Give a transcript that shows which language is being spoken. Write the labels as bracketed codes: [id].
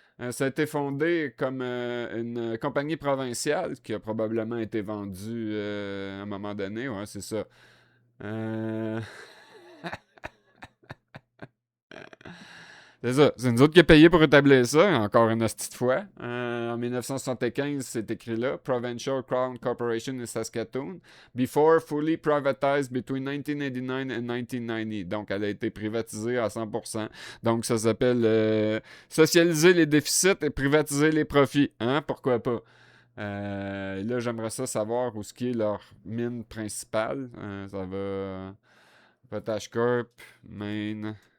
[fr] Ça a été fondé comme une compagnie provinciale qui a probablement été vendue à un moment donné. Ouais, c'est ça. Euh, C'est ça. C'est nous autres qui avons payé pour établir ça, encore une petite fois. En 1975, c'est écrit là. [en] Provincial Crown Corporation in Saskatoon. Before fully privatized between 1989 and 1990. [fr] Donc, elle a été privatisée à 100%. Donc, ça s'appelle socialiser les déficits et privatiser les profits. Hein? Pourquoi pas? Là, j'aimerais ça savoir où ce qui est leur mine principale. Ça va... Potash Corp, Main...